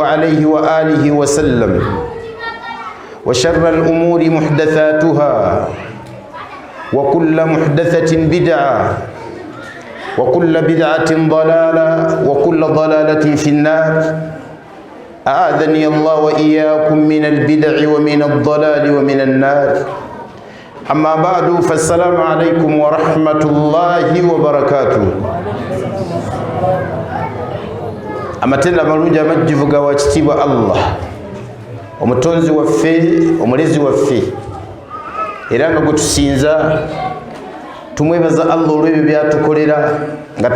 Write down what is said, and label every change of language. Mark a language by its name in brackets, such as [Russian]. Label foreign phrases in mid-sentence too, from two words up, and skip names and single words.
[Arabic] عليه وآله وسلم وشر الأمور محدثاتها وكل محدثة بدعة وكل بدعة ضلالة وكل ضلالة في النار أعاذني الله وإياكم من البدع ومن الضلال ومن النار أما بعد فالسلام عليكم ورحمة الله وبركاته [Ganda] amatenda malungi amajjivuga wa kitiibwa Allah omutonzi waffe omulezi waffe era nga gwe tusinza tumwebaza Allah olw'ebyo byatukolera nga